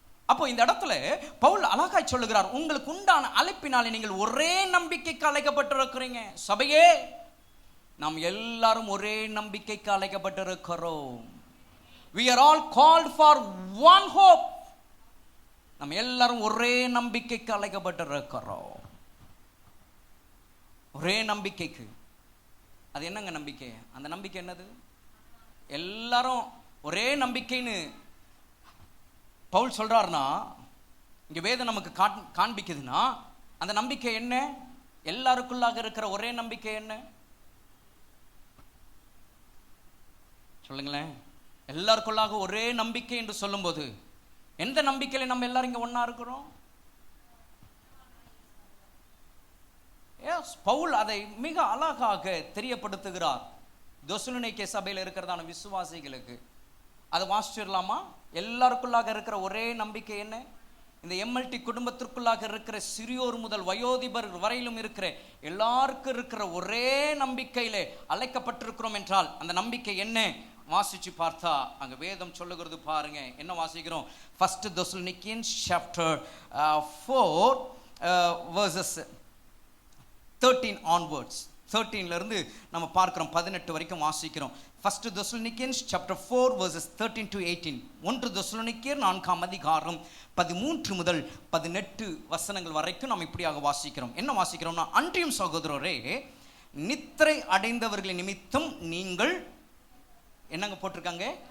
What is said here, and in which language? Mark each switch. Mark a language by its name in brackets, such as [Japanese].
[Tamil] அப்போ இந்த இடத்துல பவுல் அழகாய் சொல்லுகிறார், உங்களுக்கு உண்டான அழைப்பினாலே நீங்கள் ஒரே நம்பிக்கைக்கு அழைக்கப்பட்டிருக்கிறீங்க. சபையே, நாம் எல்லாரும் ஒரே நம்பிக்கைக்கு அழைக்கப்பட்டிருக்கிறோம். [English] We are all called for one hope. [Tamil] நம்ம எல்லாரும் ஒரே நம்பிக்கைக்கு அழைக்கப்பட்டிருக்கிறோம். ஒரே நம்பிக்கைக்கு. அது என்னங்க நம்பிக்கை? அந்த நம்பிக்கை என்னது? எல்லாரும் ஒரே நம்பிக்கைன்னு பவுல் சொல்றாருன்னா, இங்க வேதம் நமக்கு காண்பிக்குதுன்னா அந்த நம்பிக்கை என்ன? எல்லாருக்குள்ளாக இருக்கிற ஒரே நம்பிக்கை என்ன சொல்லுங்களேன். எல்லாருக்குள்ளாக ஒரே நம்பிக்கை என்று சொல்லும்போது எந்த நம்பிக்கையில நம்ம எல்லாரும் இங்க ஒண்ணா இருக்கிறோம்? பவுல் அதை மிக அழகாக தெரியப்படுத்துகிறார் தெசலோனிக்கே சபையில் இருக்கிறதான விசுவாசிகளுக்கு. அதை வாசிச்சிடலாமா? எல்லாருக்குள்ளாக இருக்கிற ஒரே நம்பிக்கை என்ன? இந்த எம்எல்டி குடும்பத்திற்குள்ளாக இருக்கிற சிறியோர் முதல் வயோதிபர் வரையிலும் இருக்கிற எல்லாருக்கும் இருக்கிற ஒரே நம்பிக்கையிலே அழைக்கப்பட்டிருக்கிறோம் என்றால் அந்த நம்பிக்கை என்ன? வாசிச்சு பார்த்தா அங்க வேதம் சொல்லுகிறது பாருங்க. என்ன வாசிக்கிறோம்? [English] 1 Thessalonians chapter 4 verses 13 onwards. [Tamil] 13ல இருந்து நம்ம பார்க்கிறோம் 18 வரைக்கும் வாசிக்கிறோம். [English] 1 Thessalonians chapter 4 verses 13 to 18. [Tamil] 1 தெசலோனிக்கேயர் 4ஆம் அதிகாரம் 13 முதல் 18 வசனங்கள் வரைக்கும் நாம் இப்படியாக வாசிக்கிறோம். என்ன வாசிக்கிறோம்னா, அன்றியும் சகோதரரே, நித்திரை அடைந்தவர்களின் நிமித்தம் நீங்கள் என்னங்க போட்டிருக்காங்க?